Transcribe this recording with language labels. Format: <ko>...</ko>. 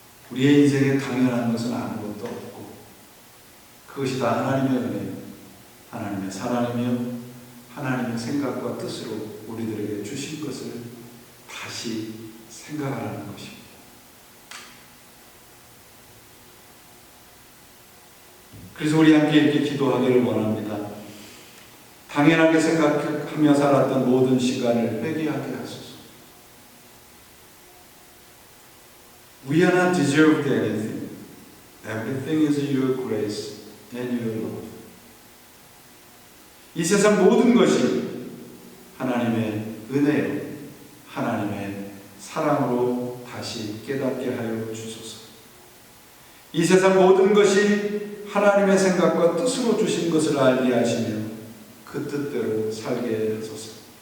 <ko>우리의 인생에 당연한 것은 아무것도 없고 그것이 다 하나님의 은혜요, 하나님의 사랑이며 하나님의 생각과 뜻으로 우리들에게 주신 것을 다시 생각하라는 것입니다. 그래서 우리 함께 이렇게 기도하기를 원합니다. 당연하게 생각하며 살았던 모든 시간을 회개하게 하소서.</ko> <en>We are not deserved anything. Everything is your grace and your love.</en> <ko>이 세상 모든 것이 하나님의 은혜요, 하나님의 사랑으로 다시 깨닫게 하여 주소서. 이 세상 모든 것이 하나님의 생각과 뜻으로 주신 것을 알게 하시며 그 뜻대로 살게 하소서.</ko>